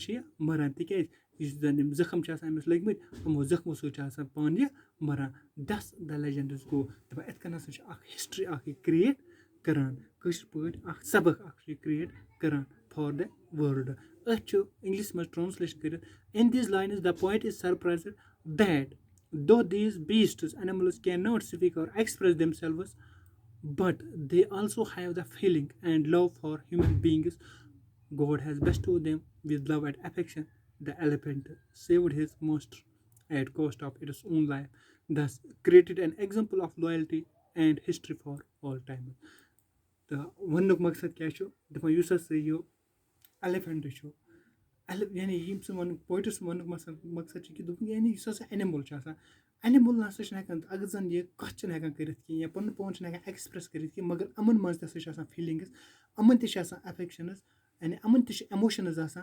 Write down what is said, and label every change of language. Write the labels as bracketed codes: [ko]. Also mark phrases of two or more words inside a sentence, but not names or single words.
[ks] چھِ یہِ مَران تِکیٛازِ یُس زَن یِم زخم چھِ آسان أمِس لٔگمٕتۍ یِمو زخمو سۭتۍ چھِ آسان پانہٕ یہِ مَران [en] thus the legends go [ks] دَپان یِتھ کٔنۍ ہَسا چھِ اَکھ ہِسٹرٛی اَکھ یہِ کِرٛیٹ کَران کٲشِر پٲٹھۍ اَکھ سبق اَکھ چھِ یہِ کِرٛیٹ کَران [en] for the world [ks] أتھۍ چھُ اِنٛگلِش منٛز ٹرٛانسلیشَن کٔرِتھ [en] in these lines the poet is surprised that though these beasts animals cannot speak or express themselves but they also have the feeling and love for human beings. God has bestowed them with love and affection. The elephant saved his master at cost of its own life, thus created an example of loyalty and history for all time. [ks] تہٕ وَننُک مقصد کیٛاہ چھُ دَپان یُس ہَسا یہِ ایلیفنٛٹ چھُ یعنی ییٚمہِ سُنٛد وَنُن پویٹَس سُنٛد وَننُک مقصد چھُ کہِ دوٚپُن یعنی یُس ہَسا ایٚنِمٕل چھُ آسان ایٚنِمٕل نہ سا چھِنہٕ ہٮ۪کان اگر زَن یہِ کَتھ چھِنہٕ ہٮ۪کان کٔرِتھ کینٛہہ یا پَنُن پان چھِنہٕ ہٮ۪کان ایٚکٕسپرٛیس کٔرِتھ کینٛہہ مگر یِمَن منٛز تہِ ہَسا چھِ آسان فیٖلِنٛگٕز یِمَن تہِ چھِ آسان اٮ۪فٮ۪کشَنٕز یعنی یِمَن تہِ چھِ اٮ۪موشَنٕز آسان